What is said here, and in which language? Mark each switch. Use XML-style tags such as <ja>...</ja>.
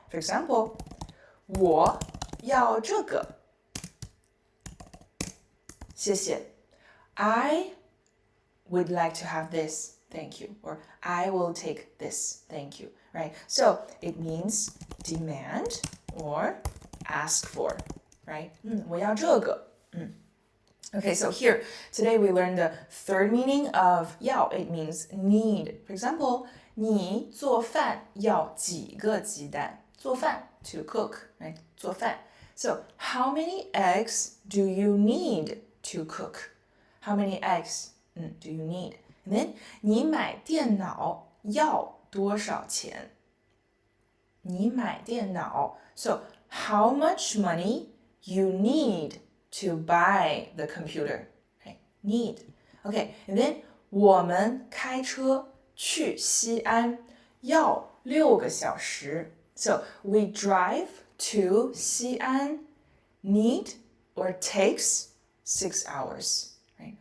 <en>For example,</en> <zh>我要这个谢谢</zh> <en>I would like to have this, thank you. Or I will take this, thank you. Right? So it means demand or ask for. Right?</en> <zh>我要这个</zh> <en>Okay, so here, today we learned the third meaning of 要. It means need.</en> <zh>For example, 你做饭要几个鸡蛋？</zh> <en>做饭 to cook, right? 做饭 So, how many eggs do you need to cook? How many eggs do you need? And then,</en> <zh>你买电脑要多少钱？你买电脑</zh> <en>So, how much money you need to buy the computer? Right? Need. Okay, and then,</en> <zh>我们开车去西安要6个小时</zh> <en>So, we drive to 西安 need or takes 6 hours. Right?</en>